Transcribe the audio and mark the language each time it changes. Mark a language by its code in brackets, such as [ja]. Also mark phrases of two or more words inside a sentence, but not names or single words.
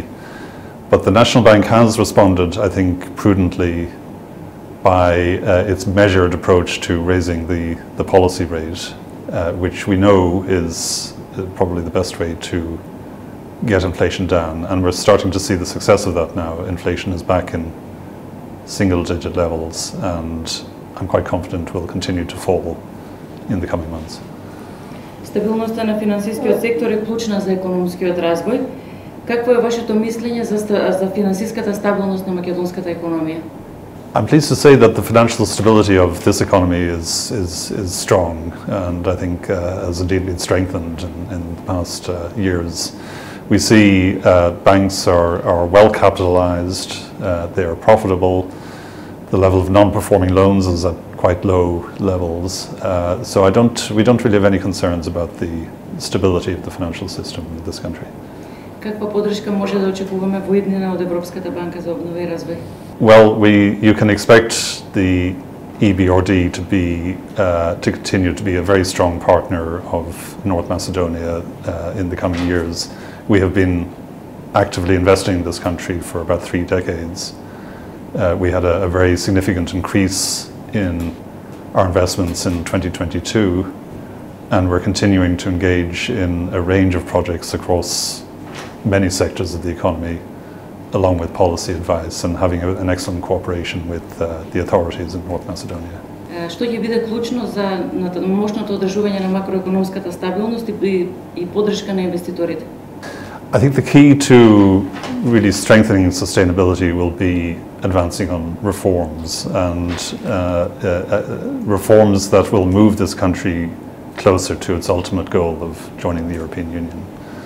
[en] But the National Bank has responded, I think, prudently by its measured approach to raising the policy rate, which we know is probably the best way to get inflation down. And we're starting to see the success of that now. Inflation is back in single-digit levels, and I'm quite confident will continue to fall in the coming months. [mk] Стабилноста на финансискиот сектор е клучна за економскиот развој. Какво е вашето мислење за финансиската стабилност на македонската економија? [en] I'm pleased to say that the financial stability of this economy is strong, and I think has indeed been strengthened in the past years. We see banks are well capitalized, they are profitable. The level of non-performing loans is at quite low levels, so we don't really have any concerns about the stability of the financial system in this country. [mk] Каква поддршка може да очекуваме во иднина од Европската банка за обнова и развој? [en] Well, you can expect the EBRD to continue to be a very strong partner of North Macedonia in the coming years. We have been actively investing in this country for about 3 decades. We had a very significant increase in our investments in 2022, and we're continuing to engage in a range of projects across many sectors of the economy, along with policy advice and having an excellent cooperation with the authorities in North Macedonia. [mk] Што ќе биде клучно за мощното одржување на макроекономската стабилност и поддршка на инвеститорите? [en] I think the key to really strengthening sustainability will be advancing on reforms and reforms that will move this country closer to its ultimate goal of joining the European Union.